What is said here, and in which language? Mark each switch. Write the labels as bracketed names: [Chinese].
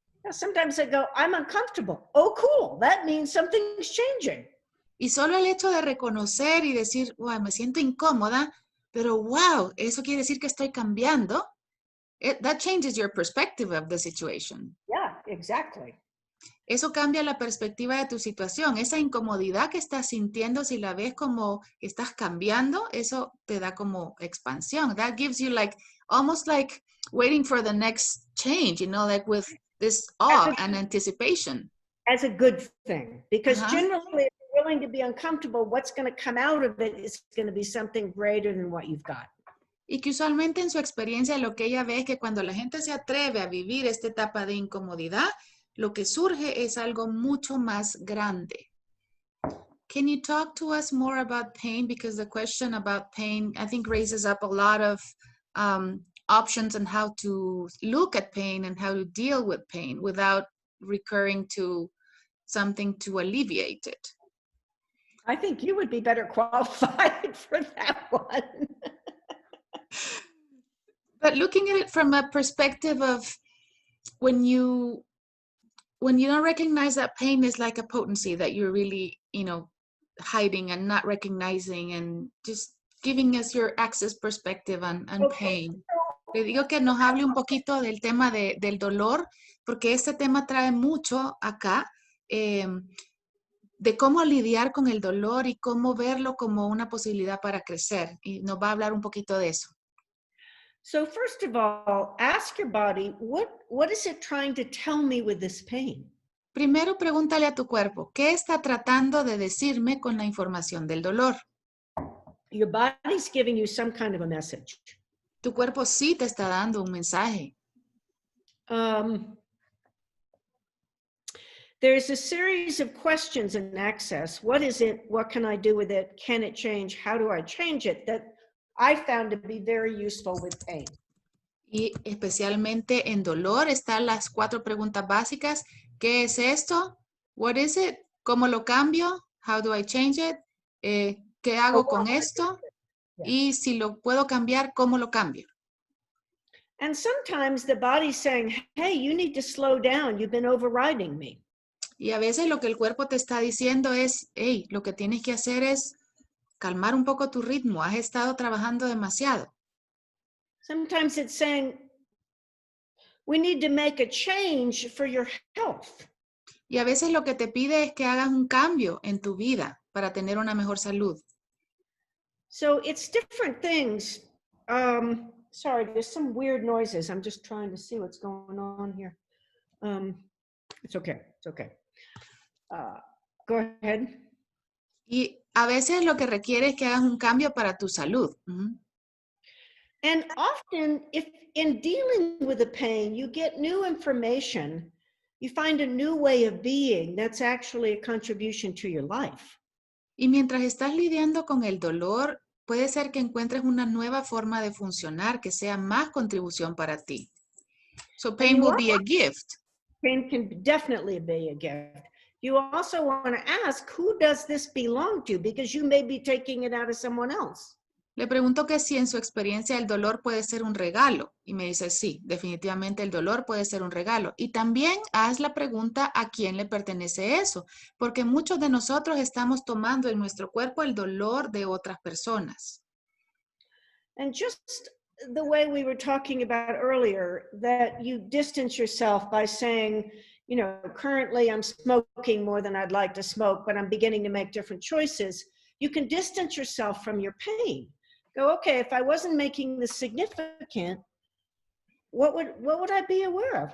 [English] Sometimes I go, I'm uncomfortable. Oh, cool. That means something's changing. [Spanish] Y solo el hecho de reconocer y decir, wow, me siento incómoda, pero wow, eso quiere decir que estoy cambiando. [English] That changes your perspective of the situation. Yeah, exactly. [Spanish] Eso cambia la perspectiva de tu situación. Esa incomodidad que estás sintiendo, si la ves como estás cambiando, eso te da como expansión. [English] That gives you like, almost like waiting for the next change, you know, like with this awe and anticipation. As a good thing. Because generally, if you're willing to be uncomfortable, what's going to come out of it is going to be something greater than what you've got. [Spanish] Y que usualmente en su experiencia lo que ella ve es que cuando la gente se atreve a vivir esta etapa de incomodidad, lo que surge es algo mucho más grande. [English] Can you talk to us more about pain? Because the question about pain, I think, raises up a lot of options on how to look at pain and how to deal with pain without recurring to something to alleviate it. I think you would be better qualified for that one. But looking at it from a perspective of when you don't recognize that pain is like a potency that you're really, you know, hiding and not recognizing, and just giving us your access perspective on pain. [Spanish] Le digo que nos hable un poquito del tema del dolor, porque este tema trae mucho acá, de cómo lidiar con el dolor y cómo verlo como una posibilidad para crecer. Y nos va a hablar un poquito de eso. [English] So first of all, ask your body, what is it trying to tell me with this pain? [Spanish] Primero, pregúntale a tu cuerpo, ¿qué está tratando de decirme con la información del dolor? [English] Your body's giving you some kind of a message. [Spanish] Tu cuerpo sí te está dando un mensaje. [English] There's a series of questions in Access. What is it? What can I do with it? Can it change? How do I change it? That I found to be very useful with pain. [Spanish] Y especialmente en dolor están las 4 preguntas básicas. ¿Qué es esto? [English] What is it? [Spanish] ¿Cómo lo cambio? [English] How do I change it? [Spanish] ¿Qué hago con esto? Y si lo puedo cambiar, ¿cómo lo cambio? [English] And sometimes the body's saying, hey, you need to slow down. You've been overriding me. [Spanish] Y a veces lo que el cuerpo te está diciendo es, hey, lo que tienes que hacer es calmar un poco tu ritmo. Has estado trabajando demasiado. [English] Sometimes it's saying, we need to make a change for your health. [Spanish] Y a veces lo que te pide es que hagas un cambio en tu vida para tener una mejor salud. [English] So it's different things. Sorry, there's some weird noises. I'm just trying to see what's going on here. It's okay. It's okay. Go ahead. [Spanish] Y a veces lo que requiere es que hagas un cambio para tu salud. [English] And often, if in dealing with the pain, you get new information, you find a new way of being that's actually a contribution to your life. [Spanish] Y mientras estás lidiando con el dolor, puede ser que encuentres una nueva forma de funcionar que sea más contribución para ti. [English] So pain will be a gift. Pain can definitely be a gift. You also want to ask, who does this belong to? Because you may be taking it out of someone else. [Spanish] Le pregunto que si en su experiencia el dolor puede ser un regalo. Y me dice, sí, definitivamente el dolor puede ser un regalo. Y también haz la pregunta a quién le pertenece eso. Porque muchos de nosotros estamos tomando en nuestro cuerpo el dolor de otras personas. [English] And just the way we were talking about earlier, that you distance yourself by saying, you know, currently I'm smoking more than I'd like to smoke, but I'm beginning to make different choices. You can distance yourself from your pain. Go, okay, if I wasn't making this significant, what would I be aware of?